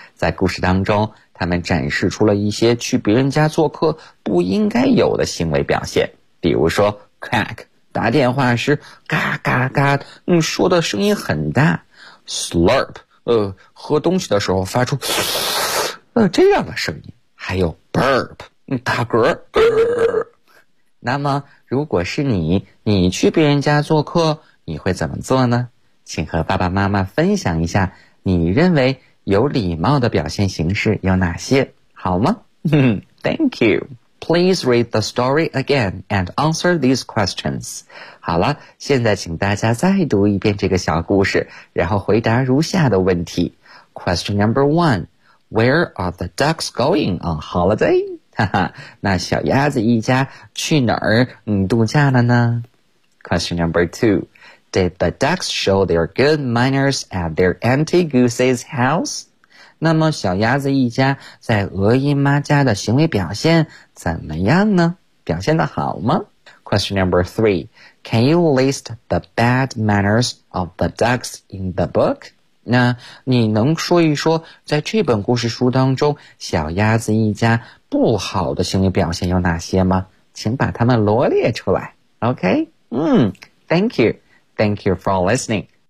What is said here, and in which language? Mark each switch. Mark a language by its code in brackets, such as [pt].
[zh] 在故事当中，他们展示出了一些去别人家做客不应该有的行为表现，比如说 crack 打电话时嘎嘎嘎说的声音很大， slurp 喝东西的时候发出这样的声音，还有 burp 打嗝。那么如果是你去别人家做客，你会怎么做呢？请和爸爸妈妈分享一下你认为有礼貌的表现形式有哪些，好吗？ [en] Thank you. Please read the story again and answer these questions. [zh] 好了，现在请大家再读一遍这个小故事，然后回答如下的问题。 [en] Question number one, where are the ducks going on holiday? [zh] 那小鸭子一家去哪儿度假了呢？ [en] Question number two, did the ducks show their good manners at their Auntie Goose's house? [zh] 那么小鸭子一家在鹅姨妈家的行为表现怎么样呢？表现得好吗？ [en] Question number three, can you list the bad manners of the ducks in the book? [zh] 那你能说一说在这本故事书当中小鸭子一家不好的行为表现有哪些吗？请把它们罗列出来。 [en] OK? Thank you. Thank you for listening.